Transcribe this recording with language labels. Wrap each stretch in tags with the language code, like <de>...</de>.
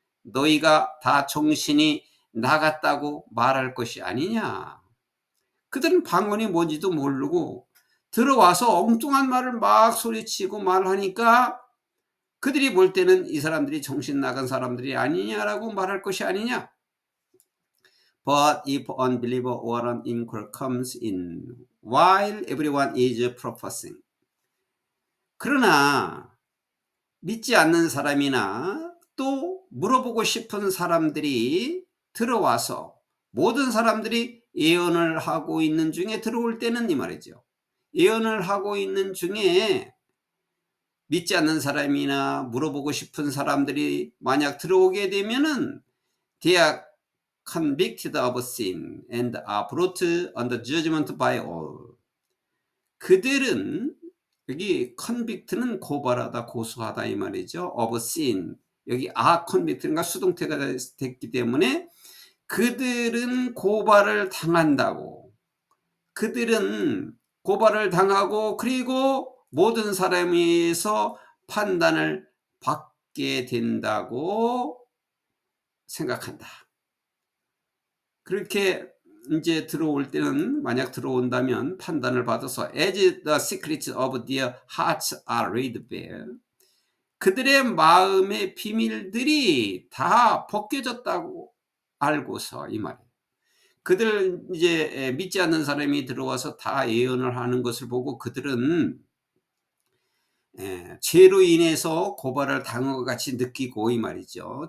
<ko>너희가 다 정신이 나갔다고 말할 것이 아니냐? 그들은 방언이 뭔지도 모르고 들어와서 엉뚱한 말을 막 소리치고 말하니까 그들이 볼 때는 이 사람들이 정신 나간 사람들이 아니냐라고 말할 것이 아니냐.</ko> <en>But if unbeliever or an inquirer comes in while everyone is professing.</en> <ko>그러나 믿지 않는 사람이나 또 물어보고 싶은 사람들이 들어와서 모든 사람들이 예언을 하고 있는 중에 들어올 때는 이 말이죠. 예언을 하고 있는 중에 믿지 않는 사람이나 물어보고 싶은 사람들이 만약 들어오게 되면은</ko> <en>they are convicted of sin and are brought under judgment by all.</en> <ko>그들은 여기 convict는 고발하다, 고소하다 이 말이죠.</ko> <en>of sin.</en> <ko>여기 are convict가 수동태가 됐기 때문에 그들은 고발을 당한다고. 그들은 고발을 당하고 그리고 모든 사람에서 판단을 받게 된다고 생각한다. 그렇게 이제 들어올 때는 만약 들어온다면 판단을 받아서</ko> <en>as the secrets of their hearts are laid bare.</en> <ko>그들의 마음의 비밀들이 다 벗겨졌다고 알고서 이 말이에요. 그들 이제 믿지 않는 사람이 들어와서 다 예언을 하는 것을 보고 그들은 죄로 인해서 고발을 당한 것 같이 느끼고 이 말이죠.</ko>